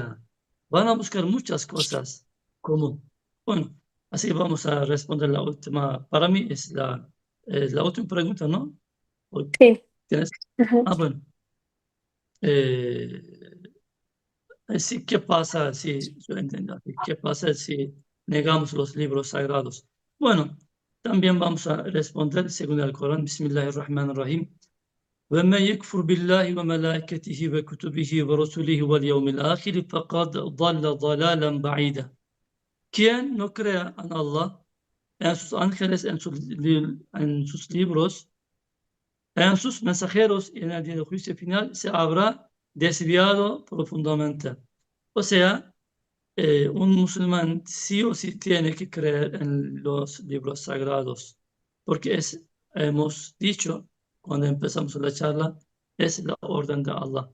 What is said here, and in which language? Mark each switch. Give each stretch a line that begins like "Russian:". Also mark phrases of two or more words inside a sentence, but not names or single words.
Spanish: sea, van a buscar muchas cosas como, bueno, así vamos a responder la última, para mí es la última pregunta, ¿no? ¿O Sí. ¿Tienes? Ujú. Ah, bueno. Eh, sí, ¿qué pasa si, yo entiendo, así, qué pasa si negamos los libros sagrados? Bueno, también vamos a responder según el Corán,
Arabic: Bismillahirrahmanirrahim. ومن يكفر بالله وملائكته وكتبه ورسله واليوم الآخر فقد ضل ضلالا بعيدا.
Spanish: Quien no crea en Allah, en sus ángeles, en sus libros, en sus mensajeros y en el día del juicio final, se habrá desviado profundamente. O sea, un musulmán sí o sí tiene que creer en los libros sagrados, porque hemos dicho cuando empezamos la charla, es la orden de Allah.